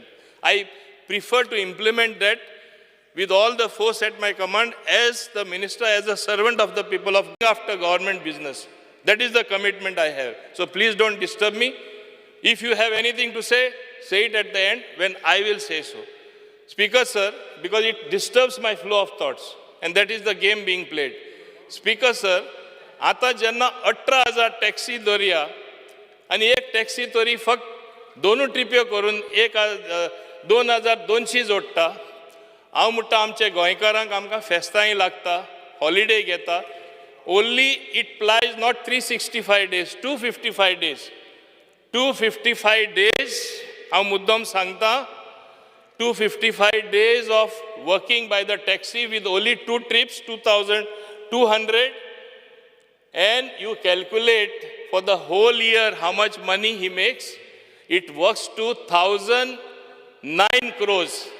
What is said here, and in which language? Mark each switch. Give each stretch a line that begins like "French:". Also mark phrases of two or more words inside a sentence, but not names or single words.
English: I prefer to implement that with all the force at my command as the minister, as a servant of the people of after government business. That is the commitment I have. So please don't disturb me. If you have anything to say it at the end when I will say so. Speaker, sir, because it disturbs my flow of thoughts, and that is the game being played. Speaker, sir,
Konkani: आता जेन्ना 18,000 टॅक्सी दर्या आनी एक टॅक्सी तरी फक्त 2 ट्रिप्यो करून 2,200 जोडटा. हांव म्हणटा आमचे गोंयकारांक आमकां फेस्तांय लागता, हॉलिडे घेता.
English: only it plies not 365 days, 255 days. 255 days,
Konkani: हांव मुद्दम सांगता,
English: 255 days of working by the taxi with only 2 trips, 2,200, and you calculate for the whole year how much money he makes. It works to 1,009 crores.